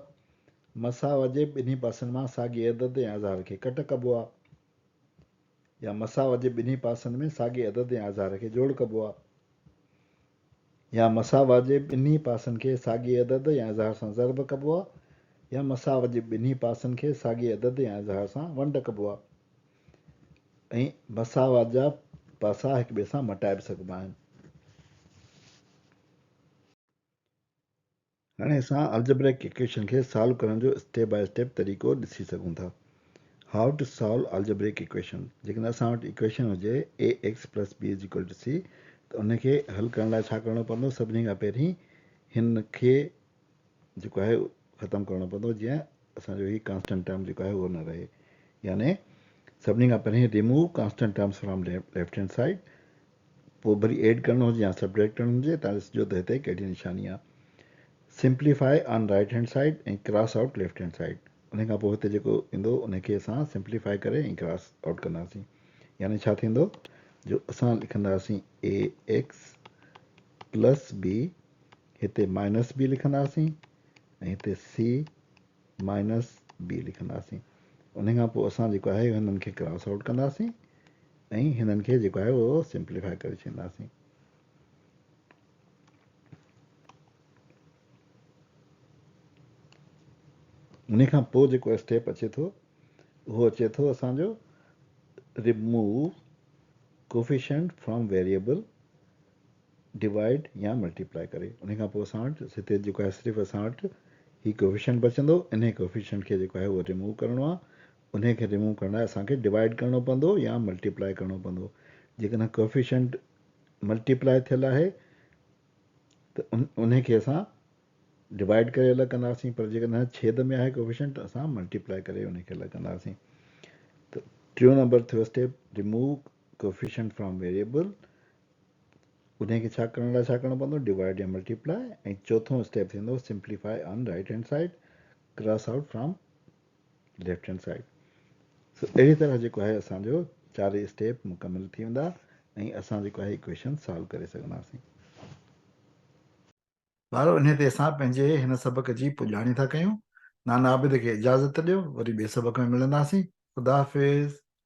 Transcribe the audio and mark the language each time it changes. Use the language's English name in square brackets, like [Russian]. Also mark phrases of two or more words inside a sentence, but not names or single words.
[Sindhi] मसाव जे ॿिन्ही पासनि मां साॻिए अदद या इज़हार खे कट कबो आहे, या मसाव जे ॿिन्ही पासनि में साॻिए अदद या इज़हार खे जोड़ कबो आहे, या मसाव जे ॿिन्ही पासनि खे साॻिए अदद या इज़हार सां ज़र्ब कबो आहे, या मसाव जे ॿिन्ही पासनि खे साॻिए अदद या इज़हार सां वंड कबो आहे। ऐं मसावात जा पासा हिक ॿिए सां मटाए बि सघिबा आहिनि। हाणे असां [English] algebraic equation [Sindhi] खे सॉल्व करण जो [English] step by step [Sindhi] तरीक़ो ॾिसी सघूं था। [English] How to solve algebraic equation. [Sindhi] जेकॾहिं असां वटि इक्वेशन हुजे ax + b = c त उनखे हल करण लाइ छा करणो पवंदो? सभिनी खां पहिरीं हिन खे जेको आहे ख़तमु करणो पवंदो, जीअं असांजो ही [English] constant term [Sindhi] जेको आहे उहो न रहे। यानी सभिनी खां पहिरीं [English] remove constant terms from left hand side, [Sindhi] पोइ वरी एड करणो हुजे या सब्ट्रैक्ट करणो हुजे, तव्हां ॾिसिजो त हिते कहिड़ी निशानी आहे। [English] Simplify on right hand side ऐं cross out left hand side। [Sindhi] उन खां पोइ हिते जेको ईंदो उनखे असां सिंप्लीफाई करे ऐं [English] cross out [Sindhi] कंदासीं। यानी छा थींदो? जो असां लिखंदासीं ax + b, हिते -b लिखंदासीं ऐं हिते c - b लिखंदासीं। उन खां पोइ असां जेको आहे हिननि खे [English] cross out [Sindhi] कंदासीं ऐं हिननि खे जेको आहे उहो सिंप्लीफाई करे छॾींदासीं। उन खां पोइ जेको स्टेप अचे थो उहो अचे थो असांजो [English] remove coefficient from variable, [Sindhi] डिवाइड या मल्टीप्लाई करे। उन खां पोइ असां वटि हिते जेको आहे सिर्फ़ु असां वटि ही कोफिशिएंट बचंदो। इन कोफिशिएंट खे जेको आहे उहो रिमूव करिणो आहे। उनखे रिमूव करण लाइ असांखे डिवाइड करिणो पवंदो या मल्टीप्लाई करिणो पवंदो। जेकॾहिं कोफिशिएंट मल्टीप्लाई थियल आहे त उनखे असां डिवाइड करे अलॻि कंदासीं, पर जेकॾहिं छेद में आहे कोफिशिएंट त असां मल्टीप्लाई करे उनखे अलॻि कंदासीं। त टियों नंबर थियो स्टेप [English] remove coefficient from variable. [Sindhi] उनखे छा करण लाइ छा करिणो पवंदो? [English] Divide या multiply। [Sindhi] ऐं चोथों स्टेप थींदो [English] simplify on right hand side, cross out from left hand side. [Sindhi] सो अहिड़ी तरह जेको आहे असांजो चारई स्टेप मुकमल थी वेंदा ऐं असां जेको आहे [English] equation solve [Sindhi] करे सघंदासीं। ॿारो इन ते असां पंहिंजे हिन सबक़ जी पुॼाणी था कयूं। नाना आबिद खे इजाज़त ॾियो, वरी ॿिए सबक़ में मिलंदासीं। ख़ुदा हाफ़िज़।